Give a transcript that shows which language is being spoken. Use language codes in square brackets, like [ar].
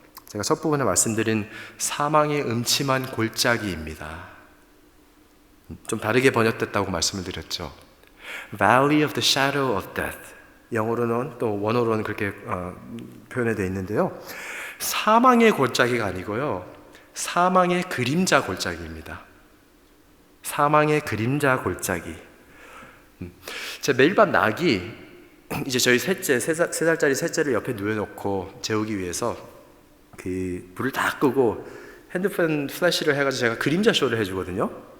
[ko] 제가 첫 부분에 말씀드린 사망의 음침한 골짜기입니다. 좀 다르게 번역됐다고 말씀을 드렸죠. [en] Valley of the shadow of death. [ko] 영어로는 또 원어로는 그렇게 표현이 되어 있는데요. 사망의 골짜기가 아니고요, 사망의 그림자 골짜기입니다. 사망의 그림자 골짜기. 제 매일 밤 낙이 이제 저희 셋째, 3살짜리 셋째를 옆에 누워놓고 재우기 위해서 그 불을 다 끄고 핸드폰 플래시를 해가지고 제가 그림자 쇼를 해주거든요.